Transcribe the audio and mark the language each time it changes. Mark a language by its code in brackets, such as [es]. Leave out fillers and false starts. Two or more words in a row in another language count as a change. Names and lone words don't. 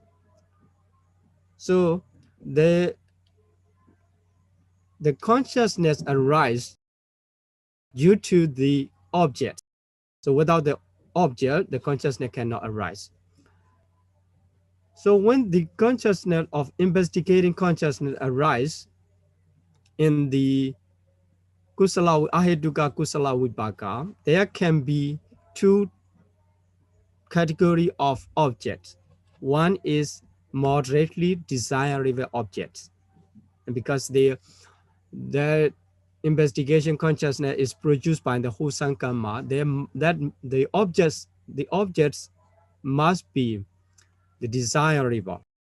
[en] So the consciousness arises due to the object. So without the object, the consciousness cannot arise. So when the consciousness of investigating consciousness arises in the [pi] kusala aheduka kusala vipaka, [en] there can be two category of objects. One is moderately desirable objects, and because the investigation consciousness is produced by the wholesome karma, that the objects must be the desirable.